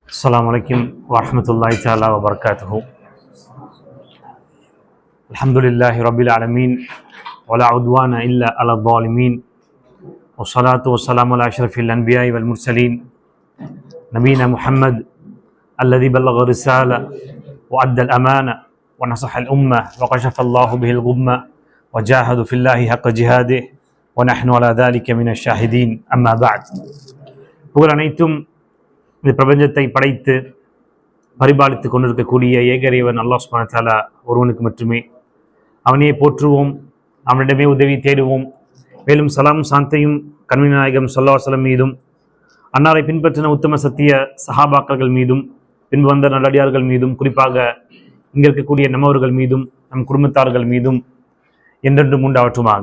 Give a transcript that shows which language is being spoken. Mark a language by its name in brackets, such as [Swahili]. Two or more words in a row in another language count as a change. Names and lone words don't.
[Arabic] السلام عليكم ورحمة الله تعالى وبركاته. الحمد لله رب العالمين ولا عدوان إلا على الظالمين والصلاة والسلام على أشرف الأنبياء والمرسلين نبينا محمد الذي بلغ الرسالة وأدى الأمانة ونصح الأمة وكشف الله به الغمة وجاهد في الله حق جهاده ونحن على ذلك من الشاهدين أما بعد. [Tamil] புகழ் அனைத்தும் இந்த பிரபஞ்சத்தை படைத்து பரிபாலித்து கொண்டிருக்கக்கூடிய ஏகரைவன் அல்லாஹ் [Arabic] سبحانه و تعالى [Tamil] ஒருவனுக்கு மட்டுமே. அவனையே போற்றுவோம், அவனிடமே உதவி தேடுவோம். மேலும் சலாம் சாந்தையும் கண்மணி நாயகம் [Arabic] صلى الله عليه وسلم [Tamil] மீதும் அன்னாரை பின்பற்றின உத்தம சத்திய சஹாபாக்கள் மீதும் பின்பு வந்த நல்லடியார்கள் மீதும் குறிப்பாக இங்கே இருக்கக்கூடிய நம்மவர்கள் மீதும் நம் குடும்பத்தார்கள் மீதும் என்றென்றும் உண்டாவற்றுமாக.